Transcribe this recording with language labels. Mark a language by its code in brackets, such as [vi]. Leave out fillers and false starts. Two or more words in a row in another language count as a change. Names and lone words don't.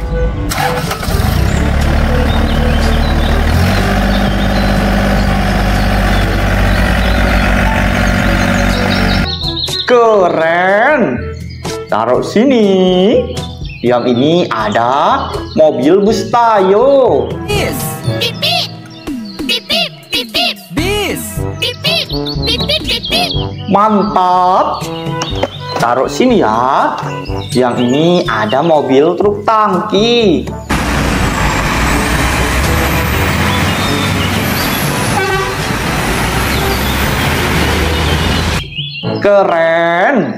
[id] Keren. Taruh sini. Yang ini ada mobil bus Tayo. Bis. Bip bip. Bip bip bip bip. Bis. Bip bip bip bip bip bip. Mantap. Taruh sini ya. Yang ini ada mobil truk tangki. Keren.